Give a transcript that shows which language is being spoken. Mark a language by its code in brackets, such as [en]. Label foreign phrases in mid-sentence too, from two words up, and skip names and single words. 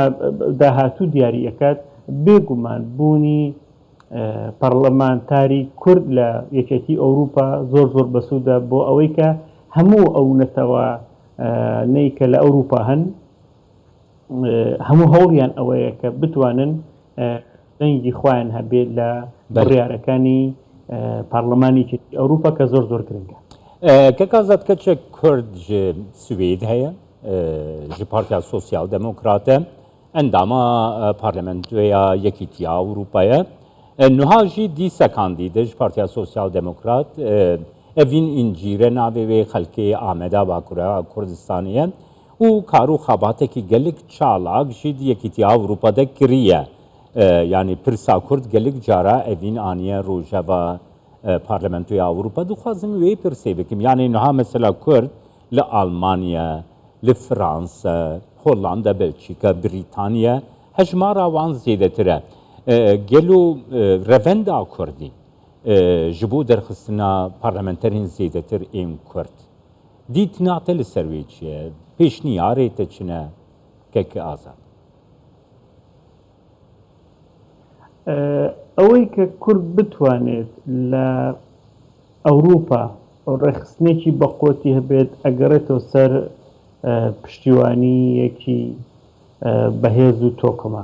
[ckb] داهاتوو دیاریەکات بێگومان بوونی پەرلەمانتاری کورد لە یەکێتی ئەوروپا زۆر بەسوودە بۆ ئەوەی کە هەموو ئەو نەتەوە نەیکە لە ئەوروپا هەن هەموو هەوڵیان ئەوەیە کە بتوانن دەنگی خۆیان هەبێت لە بڕیارەکانی پارلەمانی ئەوروپا کە زۆر گرنگە. [ku] کە کازات کەچێک کورد ji Swêd heye ji Partiya Sosyal Demokratê endama Parlamentoya Yekîtiya Ewropayê niha jî dîsa kandîde ji Partiya Sosyal Demokrat ئەڤین ئینجیرە ناوێ خەلکێ ئامەدا باکوورە کوردستانیە و کار و خەباتێکی gelek çalak jî yekîtiya Avrupa'da kiriye. Yani pirsa Kurd gelek cara evîn aniye rojeva parlamentoya Avrupa dixwazim wê pirsê bikim. Yani niha mesela Kurd li Almanya, li Fransa, Hollanda, Belçika, Britanya hejmara wan zêdetir e. Gelo revenda Kurdî ji bo derxistina parlamenterên zêdetir ên Kurd. Dîtina te li ser wê çi ye? Pêşniyarê te çi ne? Keke azad. [ckb] ئەوەی کە کورد بتوانێت لە ئەوروپا ڕێخستنێکی بەقۆتی هەبێت ئەگەڕێتەوە سەر پشتیوانیەکی بەهێز و تۆکمە.